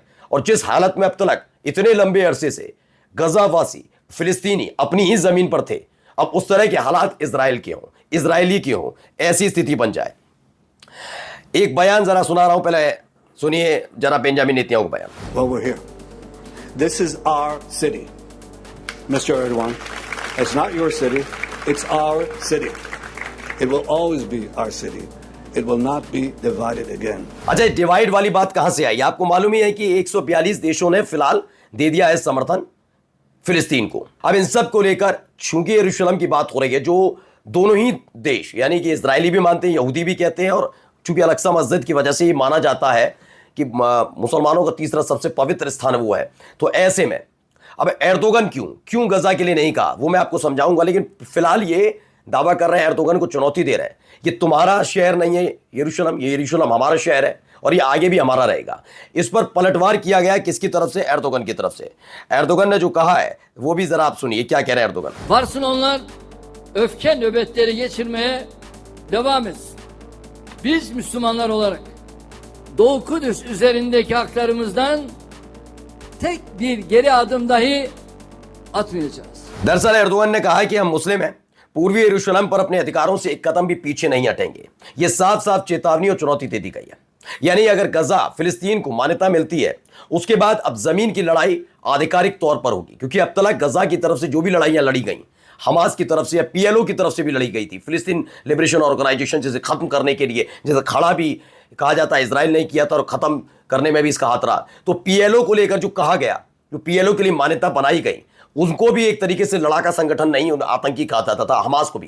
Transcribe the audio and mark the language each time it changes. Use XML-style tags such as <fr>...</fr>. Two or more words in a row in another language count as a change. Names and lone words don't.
<hi>और जिस हालत में अब तक इतने लंबे अरसे से गजावासी फिलिस्तीनी अपनी ही जमीन पर थे, अब उस तरह के हालात इजराइल के हों, इजरायली के हों, ऐसी स्थिति बन जाए। एक बयान जरा सुना रहा हूं, पहले सुनिए जरा बेंजामिन नेतन्याहू का बयान।</hi> <en>Well, we're here. This is our city, Mr. Erdogan. It's not your city. It's our city. It will always be our city. It will not be divided again.</en> <hi>अच्छा, डिवाइड वाली बात कहां से आई? आपको मालूम ही है कि 142 देशों ने फिलहाल दे दिया है समर्थन फिलिस्तीन को। अब इन सब को लेकर चूंकि यरूशलेम की बात हो रही है, जो दोनों ही देश यानी कि इजरायली भी मानते हैं, यहूदी भी कहते हैं, और चूंकि अल-अक्सा मस्जिद की वजह से ये माना जाता है कि मुसलमानों का तीसरा सबसे पवित्र स्थान वो है, तो ऐसे में अब एर्दोगन क्यों गजा के लिए नहीं कहा, वो मैं आपको समझाऊंगा। लेकिन फिलहाल ये दावा कर रहे हैं, एर्दोगन को चुनौती दे रहे हैं, ये तुम्हारा शहर नहीं है यरूशलेम, ये यरूशलेम हमारा शहर है और ये आगे भी हमारा रहेगा। इस पर पलटवार किया गया किसकी तरफ से? एर्दोगन की तरफ से। एर्दोगन ने जो कहा है वो भी जरा आप सुनिए, क्या कह रहे हैं एर्दोगन।</hi> <tr>Varsın onlar öfke nöbetleri geçirmeye devam etsin. Biz Müslümanlar olarak Doğu Kudüs üzerindeki haklarımızdan tek bir geri adım dahi atmayacağız.</tr> <hi>दरअसल एर्दोगन ने कहा कि हम मुस्लिम हैं, पूर्वी यरूशलेम पर अपने अधिकारों से एक कदम भी पीछे नहीं हटेंगे। यह साफ साफ चेतावनी और चुनौती दे दी गई है। यानी अगर गजा फिलिस्तीन को मान्यता मिलती है, उसके बाद अब जमीन की लड़ाई आधिकारिक तौर पर होगी, क्योंकि अब तक गजा की तरफ से जो भी लड़ाइयां लड़ी गई, हमास की तरफ से या पीएलओ की तरफ से भी लड़ी गई थी, फिलिस्तीन लिबरेशन ऑर्गेनाइजेशन जैसे खत्म करने के लिए, जैसे खड़ा भी कहा जाता है इजराइल नहीं किया था और खत्म करने में भी इसका हाथ रहा, तो पीएलओ को लेकर जो कहा गया, जो पीएलओ के लिए मान्यता बनाई गई, उनको भी एक तरीके से लड़ाका संगठन नहीं, आतंकी कहा जाता था हमास को भी।</hi>